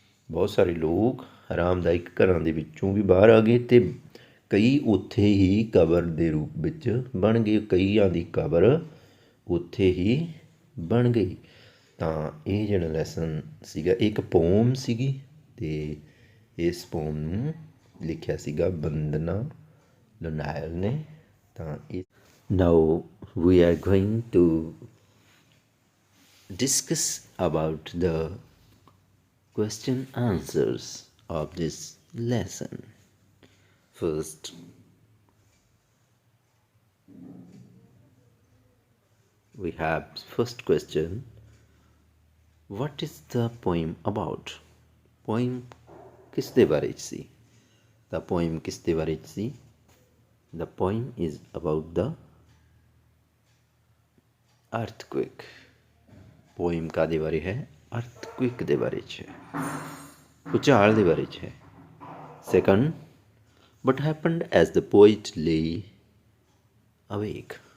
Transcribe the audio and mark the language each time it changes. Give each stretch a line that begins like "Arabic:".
Punjabi: ਬਹੁਤ ਸਾਰੇ ਲੋਕ ਆਰਾਮਦਾਇਕ ਘਰਾਂ ਦੇ ਵਿੱਚੋਂ ਵੀ ਬਾਹਰ ਆ ਗਏ ਅਤੇ ਕਈ ਉੱਥੇ ਹੀ ਕਬਰ ਦੇ ਰੂਪ ਵਿੱਚ ਬਣ ਗਏ, ਕਈਆਂ ਦੀ ਕਬਰ ਉੱਥੇ ਹੀ ਬਣ ਗਈ। ਤਾਂ ਇਹ ਜਿਹੜਾ ਲੈਸਨ ਸੀਗਾ, ਇੱਕ ਪੋਮ ਸੀਗੀ ਅਤੇ ਇਸ ਪੋਮ ਨੂੰ ਲਿਖਿਆ ਸੀਗਾ ਬੰਦਨਾ ਲੋਨਾਇਲ ਨੇ। ਤਾਂ ਇਹ
English: Now we are going to discuss about the question answers of this lesson. First, We have first question. What is the poem about?
Punjabi: Poem ਕਿਸ ਦੇ ਬਾਰੇ 'ਚ ਸੀ? The poem ਕਿਸ ਦੇ ਬਾਰੇ 'ਚ ਸੀ?
English: The poem is about the earthquake.
Punjabi: Poem ਕਾਹਦੇ ਬਾਰੇ ਹੈ? Earthquake ਦੇ ਬਾਰੇ 'ਚ ਹੈ, ਭੂਚਾਲ ਦੇ ਬਾਰੇ 'ਚ ਹੈ।
English: Second, what happened as the poet lay awake?